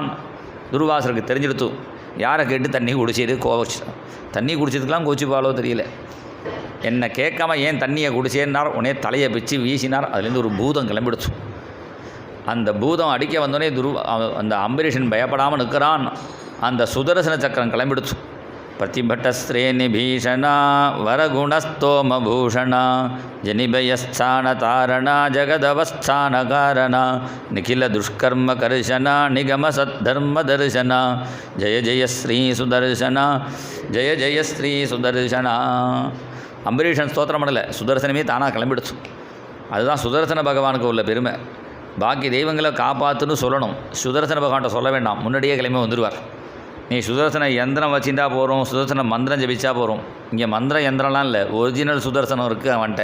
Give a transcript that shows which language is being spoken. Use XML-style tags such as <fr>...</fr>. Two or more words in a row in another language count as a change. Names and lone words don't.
<ta>துர்வாசருக்கு தெரிஞ்சிடுத்து யாரை கேட்டு தண்ணி குடிச்சது கோவச்சு. தண்ணி குடிச்சதுக்கெலாம் கோச்சிப்பாலோ தெரியல. என்னை கேட்காம ஏன் தண்ணியை குடிச்சேன்னார். உடனே தலையை பிச்சு வீசினார். அதுலேருந்து ஒரு பூதம் கிளம்பிடுச்சு. அந்த பூதம் அடிக்க வந்தோடனே அந்த அம்பரீஷன் பயப்படாமல் நிற்கிறான். அந்த சுதர்சன சக்கரம் கிளம்பிடுச்சு.</ta> <sa>प्रतिभटश्रेणिभीषणा वरगुणस्तोमभूषणा जनिभयस्थानतारणा जगदवस्थानकारणा निखिलदुष्कर्मकर्षणा निगमसद्धर्मदर्शना जय जय श्री सुदर्शना जय जय श्री सुदर्शना.</sa> <ta>அம்பரீஷன் ஸ்தோத்திரம் பண்ணலை, சுதர்சனமே தானாக கிளம்பிடுச்சு. அதுதான் சுதர்சன பகவானுக்கு உள்ள பெருமை. பாக்கி தெய்வங்களை காப்பாற்றுன்னு சொல்லணும், சுதர்சன பகவான்கிட்ட சொல்ல வேண்டாம், முன்னாடியே கிளம்பி வந்துடுவார். நீ சுதர்சன யந்திரம் வச்சுட்டா போகிறோம், சுதர்சன மந்திரம் ஜபிச்சா போகிறோம். இங்கே மந்திர யந்திரம்லாம் இல்லை, ஒரிஜினல் சுதர்சனம் இருக்குது அவன்கிட்ட.</ta>